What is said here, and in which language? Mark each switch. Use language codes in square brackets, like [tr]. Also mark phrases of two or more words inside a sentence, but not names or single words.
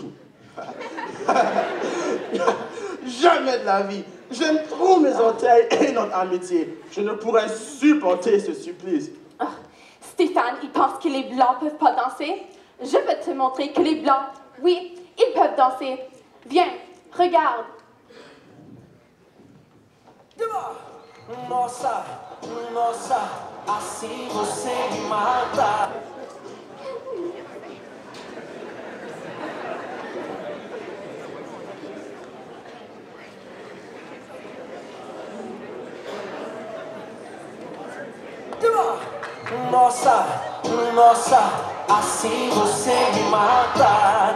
[fr] Jamais de la vie. J'aime trop mes orteils et notre amitié. Je ne pourrais supporter ce supplice. Ah, Stéphane, il pense que les Blancs peuvent pas danser. Je vais te montrer que les Blancs, oui, ils peuvent danser. Viens, regarde. [pt] Nossa, nossa, assim você me mata. Nossa, nossa, assim você me mata.